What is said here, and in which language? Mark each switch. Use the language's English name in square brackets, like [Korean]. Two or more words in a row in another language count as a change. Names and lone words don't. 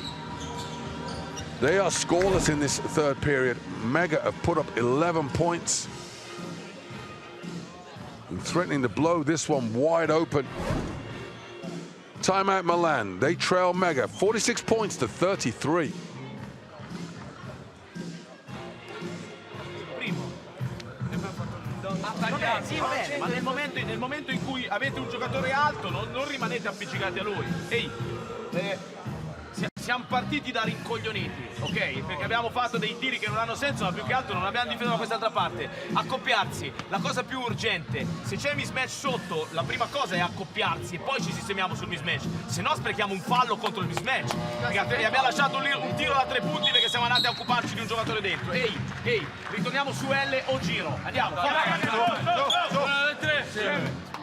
[English] They are scoreless in this third period. Mega have put up 11 points. And threatening to blow this one wide open. Timeout Milan. They trail Mega 46 points to 33. [Italian] Sì, va bene, ma nel momento in cui avete un giocatore alto non rimanete appiccicati a lui. Ehi, siamo partiti da rincoglioniti, ok? Perché abbiamo fatto dei tiri che non hanno senso, ma più che altro non abbiamo difeso da quest'altra parte. Accoppiarsi, la cosa più urgente. Se c'è mismatch sotto, la prima cosa è accoppiarsi e poi ci sistemiamo sul mismatch. Se no sprechiamo un fallo contro il mismatch. Perché abbiamo lasciato un tiro da 3 punti perché siamo andati a occuparci di un giocatore dentro. Ehi, ritorniamo su L o giro. Andiamo, su. 3.